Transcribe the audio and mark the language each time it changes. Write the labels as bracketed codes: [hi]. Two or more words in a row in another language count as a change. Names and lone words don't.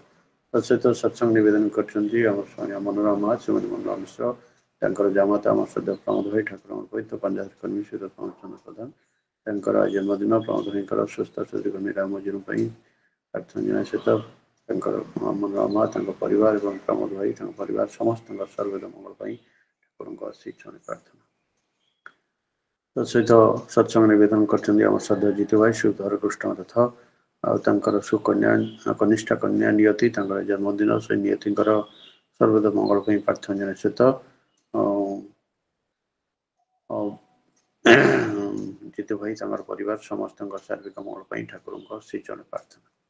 [or] ତତ୍ସହିତ ସତ୍ସଙ୍ଗ ନିବେଦନ କରିଛନ୍ତି ଆମର ସ୍ୱାମୀ ମନୋରମା ମା ଶ୍ରୀମତୀ ମନୋରମା ମିଶ୍ର ତାଙ୍କର ଜାମାତା ଆମର ଶ୍ରଦ୍ଧା ପ୍ରମୋଦ ଭାଇ ଠାକୁରଙ୍କର ପବିତ୍ର ପାଞ୍ଜାଧାରୀ କର୍ମୀ ଶ୍ରୀ ପ୍ରମୋଦ ଚନ୍ଦ୍ର ପ୍ରଧାନ ତାଙ୍କର ଜନ୍ମଦିନ ପ୍ରମୋଦ ଭାଇଙ୍କର ସୁସ୍ଥ ସୁଦୀର୍ଘ ନିରାମ ଜୀବନ ପାଇଁ ପ୍ରାର୍ଥନା ଜଣାଇବା ସହିତ ତାଙ୍କର ମନୋରମା ମା ତାଙ୍କ ପରିବାର ଏବଂ ପ୍ରମୋଦ ଭାଇ ତାଙ୍କ ପରିବାର ସମସ୍ତଙ୍କର ସର୍ବଦା ମଙ୍ଗଳ ପାଇଁ ଠାକୁରଙ୍କ ଶ୍ରୀ ଚରଣରେ ପ୍ରାର୍ଥନା। ସହିତ ସତ୍ସଙ୍ଗ ନିବେଦନ କରିଛନ୍ତି ଆମର ଶ୍ରଦ୍ଧା ଜିତୁ ଭାଇ ଶୁଦ୍ଧ ହରେକୃଷ୍ଣ ରଥ ଆଉ ତାଙ୍କର ସୁକନ୍ୟା କନିଷ୍ଠ କନ୍ୟା ନିୟତି ତାଙ୍କର ଜନ୍ମଦିନ ସେ ନିୟତିଙ୍କର ସର୍ବଦା ମଙ୍ଗଳ ପାଇଁ ପ୍ରାର୍ଥନା ଜଣାଇବା ସହିତ ଜିତୁ ଭାଇ ତାଙ୍କର ପରିବାର ସମସ୍ତଙ୍କ ସାର୍ବିକ ମଙ୍ଗଳ ପାଇଁ ଠାକୁରଙ୍କ ଶ୍ରୀଚରଣ ପ୍ରାର୍ଥନା।